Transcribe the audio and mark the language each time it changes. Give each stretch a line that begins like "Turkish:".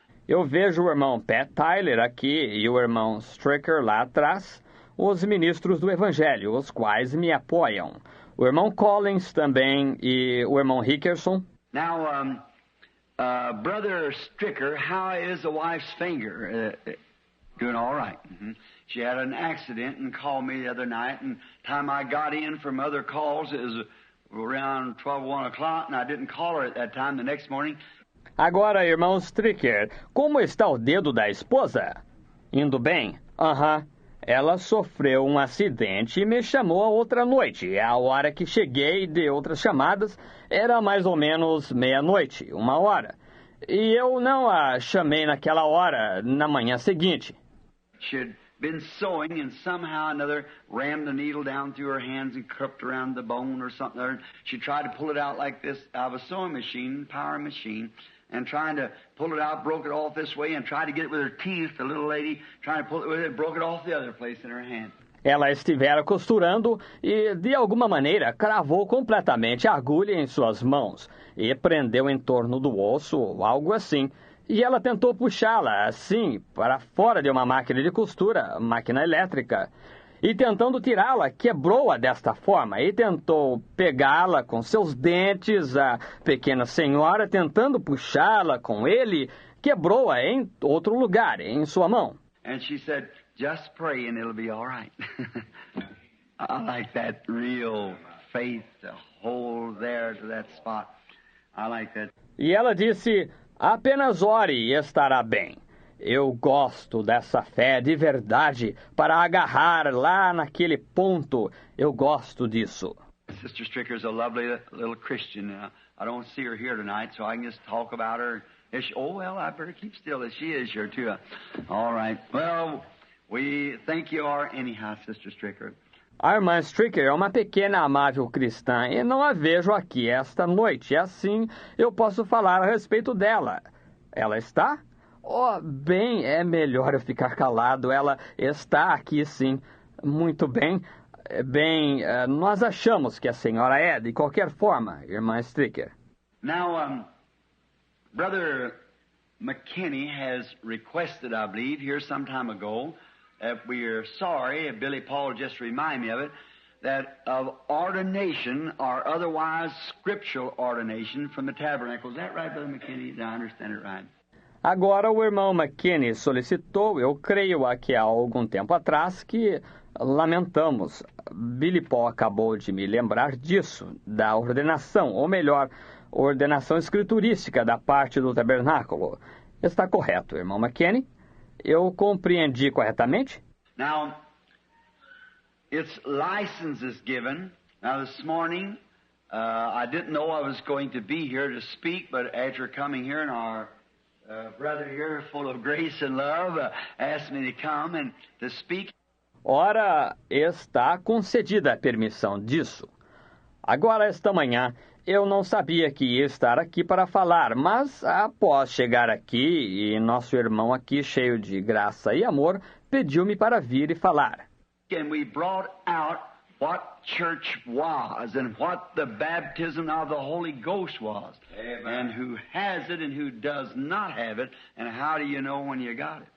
Portuguese: Eu vejo o irmão Pat Tyler aqui e o irmão Stricker lá atrás, os ministros do Evangelho, os quais me apoiam. O irmão Collins também e o irmão Hickerson.
English: Now, Brother Stricker, how is the wife's finger? Doing all right. Mm-hmm. She had an accident and called me the other night, and time I got in from other calls, it was around 1 o'clock, and I didn't call her at that time. The next morning.
Portuguese: Agora, irmão Stricker, como está o dedo da esposa? Indo bem? Aham. Ela sofreu um acidente e me chamou a outra noite. A hora que cheguei de outras chamadas era mais ou menos meia-noite, 1 hora. E eu não a chamei naquela hora, na manhã seguinte.
English: She had been sewing and somehow or another rammed the needle down through her hands and cupped around the bone or something. She tried to pull it out like this out of a sewing machine, power machine, and trying to pull it out, broke it off this way and tried to get it with her teeth, the little lady, trying to pull it with it, broke it off the other place in her hand.
Portuguese: Ela estivera costurando e, de alguma maneira, cravou completamente a agulha em suas mãos e prendeu em torno do osso, algo assim. E ela tentou puxá-la, assim, para fora de uma máquina de costura, máquina elétrica. E tentando tirá-la, quebrou-a desta forma e tentou pegá-la com seus dentes. A pequena senhora, tentando puxá-la com ele, quebrou-a em outro lugar, em sua mão.
English: And she said, "Just pray and it'll be all right." I like that real faith to hold there to that spot. I like that.
Portuguese: E ela disse, apenas ore e estará bem. Eu gosto dessa fé de verdade para agarrar lá naquele ponto. Eu gosto disso.
English: Sister Stricker is a lovely little Christian. I don't see her here tonight, so I can just talk about her. I better keep still as she is here too. All right. Well, we think you are anyhow, Sister Stricker.
Portuguese: A irmã Stricker é uma pequena amável cristã e não a vejo aqui esta noite. Assim, eu posso falar a respeito dela. Ela está? Oh, bem, é melhor eu ficar calado. Ela está aqui, sim. Muito bem. Bem, nós achamos que a senhora é, de qualquer forma, irmã Stricker.
English: Now, Brother McKinney has requested, I believe, here some time ago, that we are sorry, Billy Paul just reminded me of it, that of ordination or otherwise scriptural ordination from the tabernacle. Is that right, Brother McKinney? Did I understand it right?
Portuguese: Agora o irmão McKinney solicitou, eu creio aqui há algum tempo atrás, que lamentamos. Billy Paul acabou de me lembrar disso, da ordenação, ou melhor, ordenação escriturística da parte do tabernáculo. Está correto, irmão McKinney? Eu compreendi corretamente?
English: Now, its license is given. Now, this morning, I didn't know I was going to be here to speak, but after coming here and our brother here, full of grace and love, asked me to come and to speak.
Portuguese: Ora, está concedida a permissão disso. Agora, esta manhã, eu não sabia que ia estar aqui para falar, mas após chegar aqui e nosso irmão aqui, cheio de graça e amor, pediu-me para vir e falar.
English: And we brought out what church was and what the baptism of the Holy Ghost was. Amen. And who has it and who does not have it, and how do you know when you got it?